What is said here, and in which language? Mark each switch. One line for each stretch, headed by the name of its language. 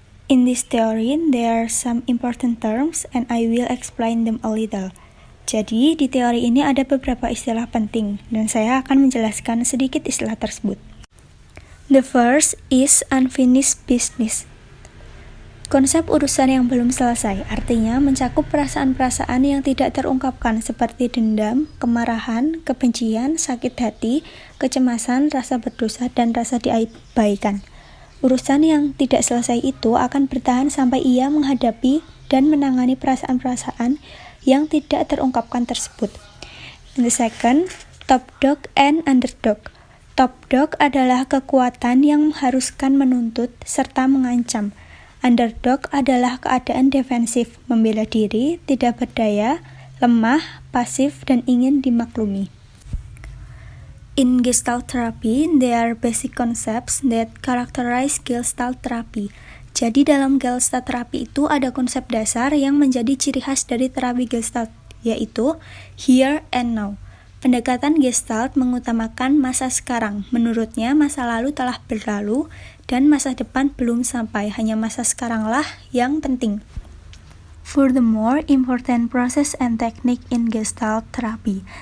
English: In this theory, there are some important terms and I will explain them a little.
Indonesian: Jadi, di teori ini ada beberapa istilah penting dan saya akan menjelaskan sedikit istilah tersebut.
English: The first is unfinished business.
Indonesian: Konsep urusan yang belum selesai, artinya mencakup perasaan-perasaan yang tidak terungkapkan seperti dendam, kemarahan, kebencian, sakit hati, kecemasan, rasa berdosa, dan rasa diabaikan. Urusan yang tidak selesai itu akan bertahan sampai ia menghadapi dan menangani perasaan-perasaan yang tidak terungkapkan tersebut.
English: And the second, top dog and underdog. Top dog
Indonesian: adalah kekuatan yang mengharuskan menuntut serta mengancam. Underdog adalah keadaan defensif, membela diri, tidak berdaya, lemah, pasif, dan ingin dimaklumi.
English: In Gestalt therapy, there are basic concepts that characterize Gestalt therapy.
Indonesian: Jadi dalam Gestalt therapy itu ada konsep dasar yang menjadi ciri khas dari terapi Gestalt, yaitu here and now. Pendekatan Gestalt mengutamakan masa sekarang. Menurutnya, masa lalu telah berlalu dan masa depan belum sampai, hanya masa sekaranglah yang penting.
English: Furthermore, important process and technique in Gestalt therapy.